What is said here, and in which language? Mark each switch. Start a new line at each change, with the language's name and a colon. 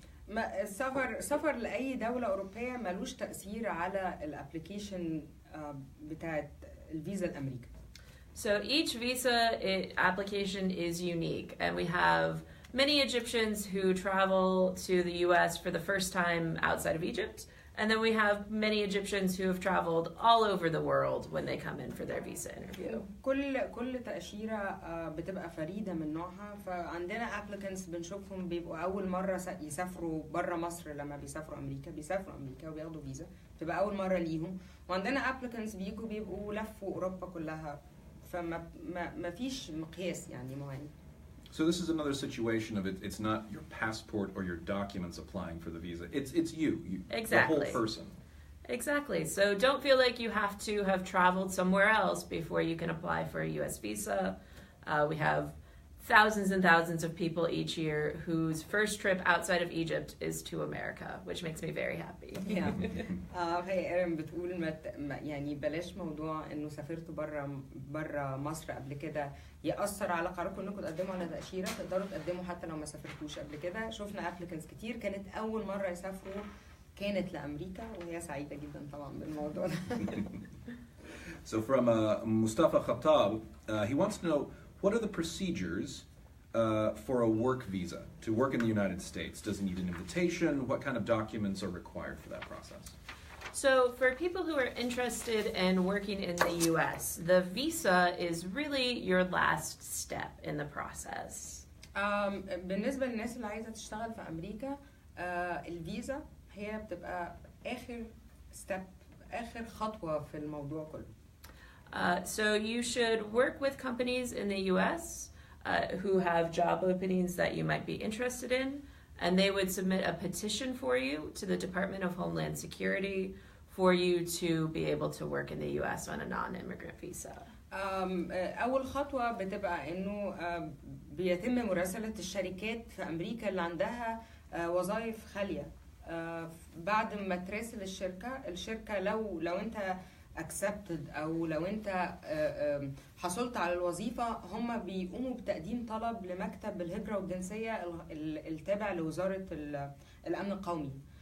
Arabic: السفر لأي دولة أوروبية ملوش تأثير على الابليكيشن بتاعت الفيزا الأمريكا.
English: So each visa application is unique, and we have many Egyptians who travel to the US for the first time outside of Egypt, and then we have many Egyptians who have traveled all over the world when they come in for their visa interview.
Arabic: كل تأشيرة بتبقى فريدة من نوعها، فعندنا applicants بنشوفهم بيبقوا أول مرة يسافروا برا مصر. لما بيسافروا أمريكا وبياخدوا فيزا بتبقى أول مرة ليهم، وعندنا applicants بيبقوا لفوا أوروبا كلها، فما فيش مقياس يعني معين.
English: So this is another situation of it's not your passport or your documents applying for the visa. It's you exactly. The whole person. Exactly. So don't feel like you have to have traveled somewhere else before you can apply for a US visa. We have thousands and thousands of people each year whose first trip outside of Egypt is to America, which makes me very happy.
Arabic: هي ايرين بتقول يعني بلاش موضوع انه سافرتوا بره مصر قبل كده يأثر على قراركم انكم تقدموا على تأشيرة. تقدروا تقدموا حتى لو ما سافرتوش قبل كده. شفنا ابليكنتس كتير كانت اول مرة يسافروا كانت لأمريكا وهي سعيدة جدا طبعا بالموضوع ده.
English: So from Mustafa Khattab, he wants to know, what are the procedures for a work visa to work in the United States? Does it need an invitation? What kind of documents are required for that process? So for people who are interested in working in the US, the visa is really your last step in the process.
Arabic: بالنسبة للناس اللي عايزة تشتغل في أمريكا الفيزا هي بتبقى آخر step آخر خطوة في الموضوع كله.
English: So you should work with companies in the US who have job openings that you might be interested in, and they would submit a petition for you to the Department of Homeland Security for you to be able to work in the US on a non-immigrant visa.
Arabic: أول خطوة بتبقى إنه بيتم مراسلة الشركات في أمريكا اللي عندها وظائف خالية. بعد ما تراسل الشركة لو أنت accepted أو لو أنت حصلت على الوظيفة هم بيقوموا بتقديم طلب لمكتب الهجرة والجنسية التابع لوزارة الأمن القومي.